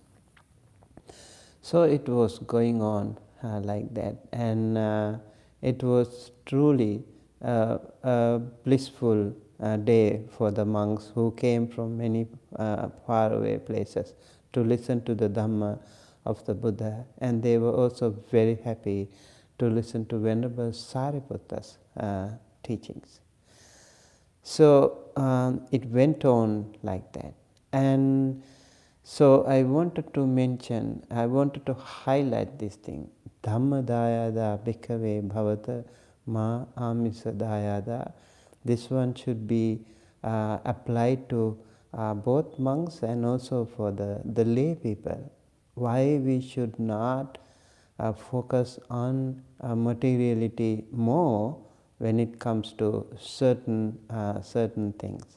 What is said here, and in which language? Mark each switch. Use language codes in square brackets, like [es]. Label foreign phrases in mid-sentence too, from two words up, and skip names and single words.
[en] So it was going on like that, and it was truly a blissful day for the monks who came from many faraway places to listen to the Dhamma of the Buddha, and they were also very happy to listen to Venerable Sariputta's teachings. So it went on like that. And so I wanted to highlight this thing. [pi] Dhamma dayada bhikkhave bhavata ma amisa dayada. [en] This one should be applied to both monks and also for the lay people. Why we should not focus on materiality more when it comes to certain things.